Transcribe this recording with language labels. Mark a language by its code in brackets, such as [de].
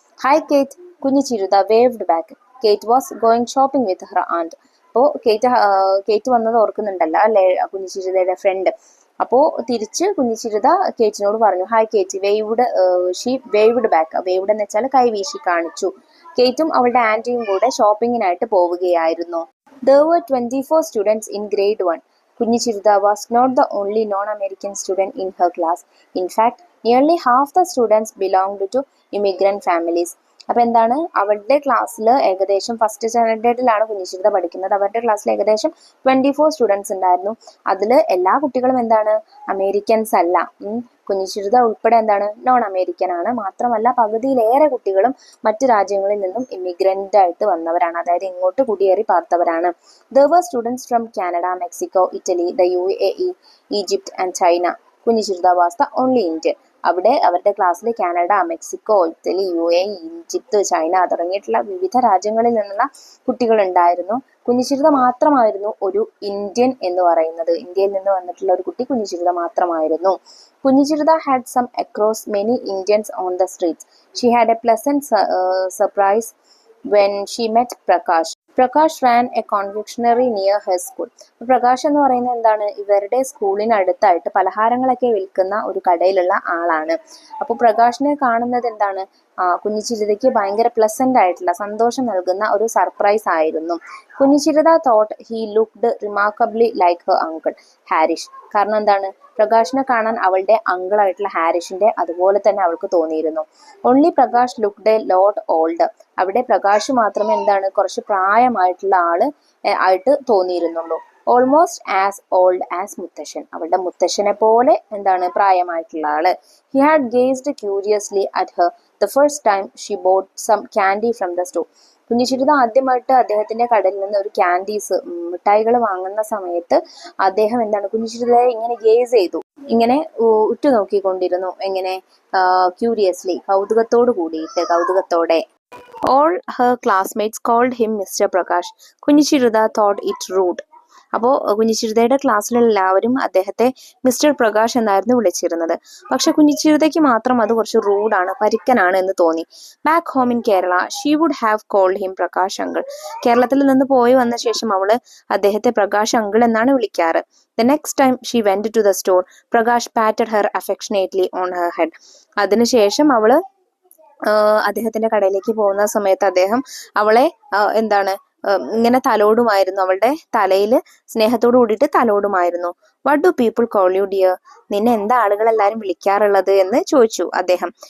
[en] Hi Kate, കുഞ്ഞിച്ചിരുത waved back. Kate was going shopping with her and. [ml] അപ്പോൾ കേറ്റ് വന്നത് ഓർക്കുന്നുണ്ടല്ലോ അല്ലെ, കുഞ്ഞിച്ചിരുതയുടെ front. അപ്പോൾ തിരിച്ച് കുഞ്ഞിച്ചിരുത കേറ്റിനോട് പറഞ്ഞു [en] Hi Kate. She waved back. [ml] Waved എന്ന് വെച്ചാൽ കൈവീശി കാണിച്ചു. കേറ്റും അവളുടെ ആന്റിയും കൂടെ ഷോപ്പിങ്ങിനായിട്ട് പോവുകയായിരുന്നു. [en] There were 24 students in grade 1. Kunjichirudha was not the only non-American student in her class. In fact, nearly half the students belonged to immigrant families. [ml] അപ്പൊ എന്താണ്, അവളുടെ ക്ലാസ്സിൽ ഏകദേശം ഫസ്റ്റ് സ്റ്റാൻഡേർഡിലാണ് കുഞ്ഞിച്ചിരുത പഠിക്കുന്നത്. അവരുടെ ക്ലാസ്സിൽ ഏകദേശം 24 സ്റ്റുഡൻസ് ഉണ്ടായിരുന്നു. അതിൽ എല്ലാ കുട്ടികളും എന്താണ്, അമേരിക്കൻസ് അല്ല. കുഞ്ഞിച്ചിരുത ഉൾപ്പെടെ എന്താണ്, നോൺ അമേരിക്കൻ ആണ്. മാത്രമല്ല പകുതിയിലേറെ കുട്ടികളും മറ്റു രാജ്യങ്ങളിൽ നിന്നും ഇമിഗ്രന്റ് ആയിട്ട് വന്നവരാണ്, അതായത് ഇങ്ങോട്ട് കുടിയേറി പാർത്തവരാണ്. [en] There were students from Canada, Mexico, Italy, the UAE, Egypt and China. Kunjichiruta was the only Indian. [ml] അവിടെ അവരുടെ ക്ലാസ്സിൽ Canada, Mexico, Italy, UAE, Egypt, China തുടങ്ങിയിട്ടുള്ള വിവിധ രാജ്യങ്ങളിൽ നിന്നുള്ള കുട്ടികൾ ഉണ്ടായിരുന്നു. കുഞ്ഞിച്ചിരുത മാത്രമായിരുന്നു ഒരു ഇന്ത്യൻ എന്ന് പറയുന്നത്. ഇന്ത്യയിൽ നിന്ന് വന്നിട്ടുള്ള ഒരു കുട്ടി കുഞ്ഞിച്ചിരുത മാത്രമായിരുന്നു. [en] Kunjichiruta had some across many Indians on the streets. She had a pleasant surprise when she met Prakash. Prakash ran a confectionery near her school. [ml] Prakash എന്ന് പറയുന്നത് എന്താണ്, ഇവരുടെ സ്കൂളിനടുത്തായിട്ട് പലഹാരങ്ങളൊക്കെ വിൽക്കുന്ന ഒരു കടയിലുള്ള ആളാണ്. അപ്പോൾ പ്രകാശിനെ കാണുന്നത് എന്താണ്, കുഞ്ഞിച്ചിരുതയ്ക്ക് ഭയങ്കര പ്ലസന്റ് ആയിട്ടുള്ള, സന്തോഷം നൽകുന്ന ഒരു സർപ്രൈസ് ആയിരുന്നു. [en] Kunjichiruta thought he looked remarkably like her uncle Harish. [ml] കാരണം എന്താണ്, പ്രകാശിനെ കാണാൻ അവളുടെ അങ്കിളായിട്ടുള്ള ഹാരിഷിന്റെ അതുപോലെ തന്നെ അവൾക്ക് തോന്നിയിരുന്നു. [en] Only Prakash looked a lot old. [ml] അവിടെ പ്രകാശ് മാത്രമേ എന്താണ്, കുറച്ച് പ്രായമായിട്ടുള്ള ആള് ആയിട്ട് തോന്നിയിരുന്നുള്ളൂ. [en] almost as old as [ml] മുത്തശ്ശൻ. അവളുടെ മുത്തശ്ശനെ പോലെ എന്താണ്, പ്രായമായിട്ടുള്ള ആള്. [en] He had gazed curiously at her the first time she bought some candy from the store. [ml] കുഞ്ഞിച്ചിരുത ആദ്യമായിട്ട് അദ്ദേഹത്തിന്റെ കടയിൽ നിന്ന് ഒരു ക്യാൻഡീസ്, മിഠായികൾ വാങ്ങുന്ന സമയത്ത് അദ്ദേഹം എന്താണ്, കുഞ്ഞിച്ചിരുതയെ ഇങ്ങനെ ഗേസ് ചെയ്തു, ഇങ്ങനെ ഉറ്റുനോക്കിക്കൊണ്ടിരുന്നു. എങ്ങനെ, ക്യൂരിയസ്ലി, കൗതുകത്തോടെ. [en] All her classmates called him Mr. Prakash. Kunjichiruta thought it rude. [ml] അപ്പോൾ കുഞ്ഞിച്ചിരുതയുടെ ക്ലാസ്സിലെല്ലാവരും അദ്ദേഹത്തെ മിസ്റ്റർ പ്രകാശ് എന്നായിരുന്നു വിളിച്ചിരുന്നത്. പക്ഷെ കുഞ്ഞിച്ചിരുതയ്ക്ക് മാത്രം അത് കുറച്ച് റൂഡാണ്, പരിക്കനാണ് എന്ന് തോന്നി. [en] Back home in Kerala she would have called him Prakash uncle. [ml] കേരളത്തിൽ നിന്ന് പോയി വന്ന ശേഷം അവള് അദ്ദേഹത്തെ പ്രകാശ് അങ്കിൾ എന്നാണ് വിളിക്കാറ്. [en] The next time she went to the store, Prakash patted her affectionately on her head. [ml] അതിനുശേഷം അവള് അദ്ദേഹത്തിന്റെ കടയിലേക്ക് പോകുന്ന സമയത്ത് അദ്ദേഹം അവളെ എന്താണ്, ഇങ്ങനെ തലോടുമായിരുന്നു, അവളുടെ തലയിൽ സ്നേഹത്തോട് കൂടിയിട്ട് തലോടുമായിരുന്നു. [en] What do people call you dear? [ml] നിന്നെ എന്താ ആളുകൾ എല്ലാരും വിളിക്കാറുള്ളത് എന്ന് ചോദിച്ചു അദ്ദേഹം.